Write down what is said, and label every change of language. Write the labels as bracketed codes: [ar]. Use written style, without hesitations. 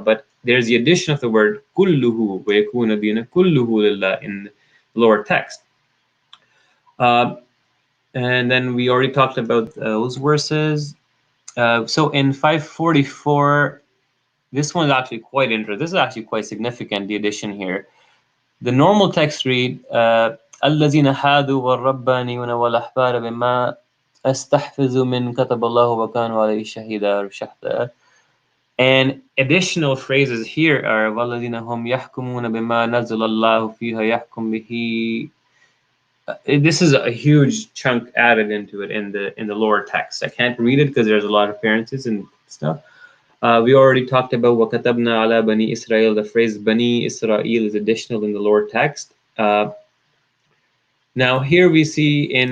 [en] But there's the addition of the word [ar] كُلُّهُ وَيَكُونَ الدِّينَ كُلُّهُ لِلَّهِ [en] in the lower text. And then we already talked about those verses. So in 544, this one is actually quite interesting. This is actually quite significant, the addition here. The normal text read, [ar] الذين هادوا والربانيون والأحبار بما استحفظوا من كتب الله وكانوا عليه شهيدا. [en] And additional phrases here are [ar] والذين هم يحكمون بما نزل الله فيها يحكم به. [en] This is a huge chunk added into it in the lower text. I can't read it because there's a lot of appearances and stuff. We already talked about [ar] وَكَتَبْنَا عَلَى بَنِي إِسْرَائِيل. [en] The phrase Bani Israel is additional in the lower text. Now here we see in